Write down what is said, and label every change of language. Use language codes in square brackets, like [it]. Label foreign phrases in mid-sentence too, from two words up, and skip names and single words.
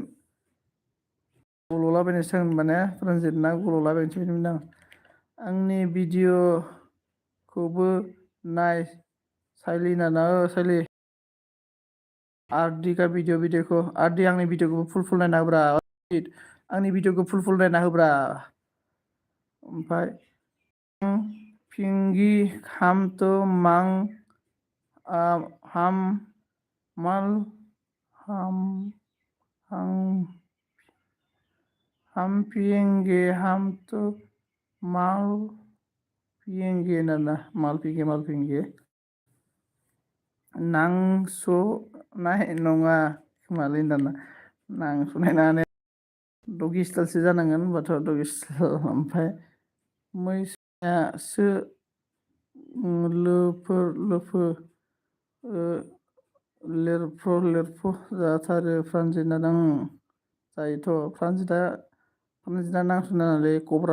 [brx] गल'लाबायनोसो होनबाने प्रानजित ना गल'लाबायनोसै होनदों आंनि भिडिअखौबो नाय साइलि नाना साइलि आरडिका भिडिअखौ आरडि आंनि भिडिअखौ फुल नायना होब्रा आंनि भिडिअखौ फुल नायना होब्रा ओमफ्राय [hi] फिंगी हाम तो मां हाम माल हम पिएंगे हम तो माल पिएंगे नाना माल पिएंगे [brx] नांस'नाय नङा खोमालै दाना नांस'नाय नङा डगि स्टाइलसो जानांगोन होनबाथ' डगि स्टाइल ओमफ्राय मैसोआसो लोफो लेरफ' जाथारो प्रानजितआ जायोथ' प्रानजितआ नांस'नानै कब्रा